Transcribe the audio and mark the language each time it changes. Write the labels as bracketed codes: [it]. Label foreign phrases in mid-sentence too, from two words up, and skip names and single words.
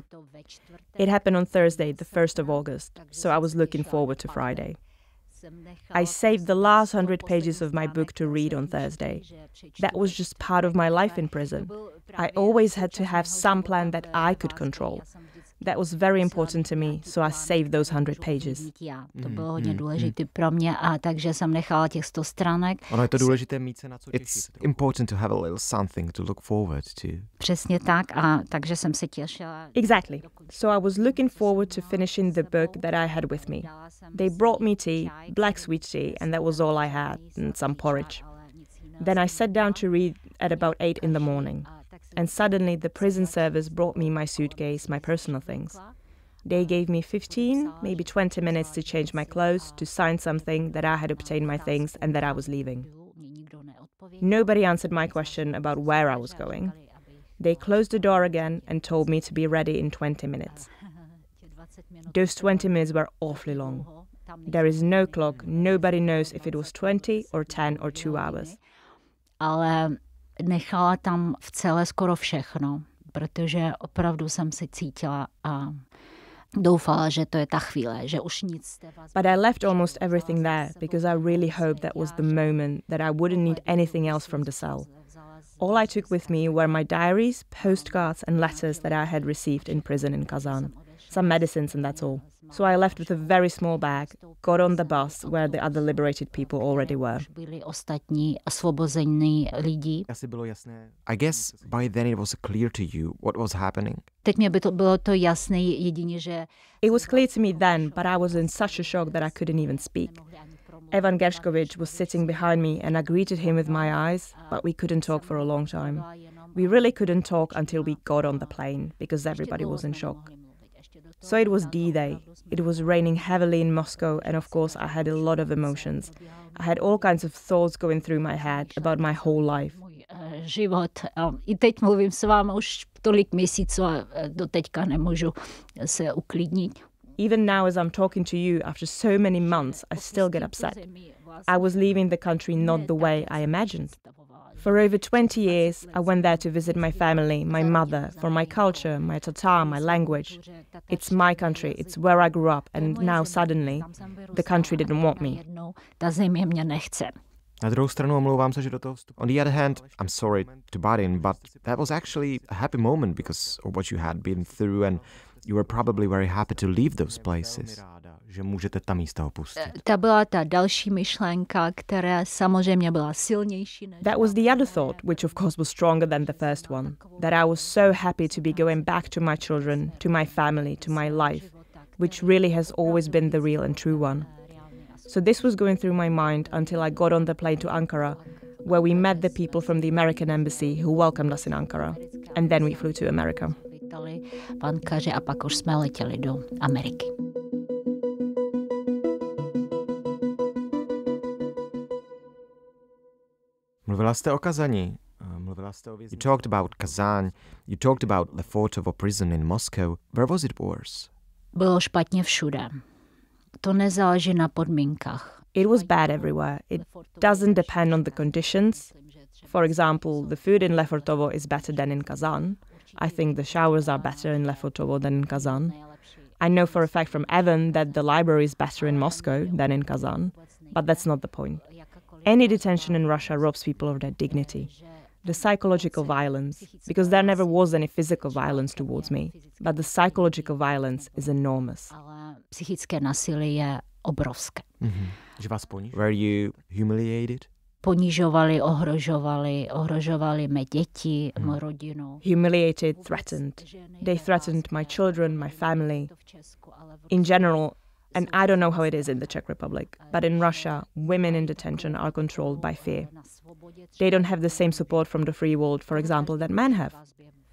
[en] It happened on Thursday, the 1st of August, so I was looking forward to Friday. I saved the last 100 pages of my book to read on Thursday. That was just part of my life in prison. I always had to have some plan that I could control. That was very important to me, so I saved those 100 pages. [cs] To bylo hodně důležité pro mě, a takže jsem nechala těch 100 stránek. Ono je to důležité mít se na co těšit. [en] It's important to have a little something to look forward to. [cs] Přesně tak, a takže jsem se těšila. [en] Exactly. So I was looking forward to finishing the book that I had with me. They brought me tea, black sweet tea, and that was all I had, and some porridge. Then I sat down to read at about 8 in the morning. And suddenly the prison service brought me my suitcase, my personal things. They gave me 15, maybe 20 minutes to change my clothes, to sign something that I had obtained my things and that I was leaving. Nobody answered my question about where I was going. They closed the door again and told me to be ready in 20 minutes. Those 20 minutes were awfully long. There is no clock, nobody knows if it was 20 or 10 or 2 hours. [cs] Ale nechala tam v celé skoro všechno, protože opravdu jsem se cítila a doufala, že to je ta chvíle, že už nic. [en] But I left almost everything there because I really hoped that was the moment that I wouldn't need anything else from the cell. All I took with me were my diaries, postcards and letters that I had received in prison in Kazan. Some medicines and that's all. So I left with a very small bag, got on the bus where the other liberated people already were. [cs] Byli ostatní osvobození lidi. [en] I guess by then it was clear to you what was happening. [cs] Teď mě bylo to jasné jedině, že... [en] It was clear to me then, but I was in such a shock that I couldn't even speak. Evan Gershkovich was sitting behind me and I greeted him with my eyes, but we couldn't talk for a long time. We really couldn't talk until we got on the plane, because everybody was in shock. So it was D-Day. It was raining heavily in Moscow, and of course I had a lot of emotions. I had all kinds of thoughts going through my head about my whole life. [cs] Život. I teď mluvím s vámi už tolik měsíců a doteďka nemůžu se uklidnit. [en] Even now as I'm talking to you after so many months, I still get upset. I was leaving the country not the way I imagined. For over 20 years, I went there to visit my family, my mother, for my culture, my Tatar, my language. It's my country, it's where I grew up, and now suddenly, the country didn't want me. [cs] Ta země mě nechce. Na druhou stranu, omlouvám se, že do toho vstupu. [en] On the other hand, I'm sorry to butt in, but that was actually a happy moment because of what you had been through, and you were probably very happy to leave those places. [cs] Že můžete ta místa opustit. Ta byla ta další myšlenka, která samozřejmě byla silnější. [en] That was the other thought, which of course was stronger than the first one. That I was so happy to be going back to my children, to my family, to my life, which really has always been the real and true one. So this was going through my mind until I got on the plane to Ankara, where we met the people from the American embassy who welcomed us in Ankara. And then we flew to America. [cs] V Ankaře a pak už jsme letěli do Ameriky. Mluvila jste o Kazani. [en] You talked about Kazan. You talked about Lefortovo prison in Moscow. Where was it worse? [cs] Bylo špatně všude. To nezáleží na podmínkách. [en] It was bad everywhere. It doesn't depend on the conditions. For example, the food in Lefortovo is better than in Kazan. I think the showers are better in Lefortovo than in Kazan. I know for a fact from Evan that the library is better in Moscow than in Kazan, but that's not the point. Any detention in Russia robs people of their dignity. The psychological violence, because there never was any physical violence towards me, but the psychological violence is enormous. [cs] Ale psychické násilí je obrovské. [en] Were you humiliated? [cs] Ponižovali, ohrožovali mé děti, mou rodinu. [en] Humiliated, threatened. They threatened my children, my family. In general, and I don't know how it is in the Czech Republic, but in Russia, women in detention are controlled by fear. They don't have the same support from the free world, for example, that men have.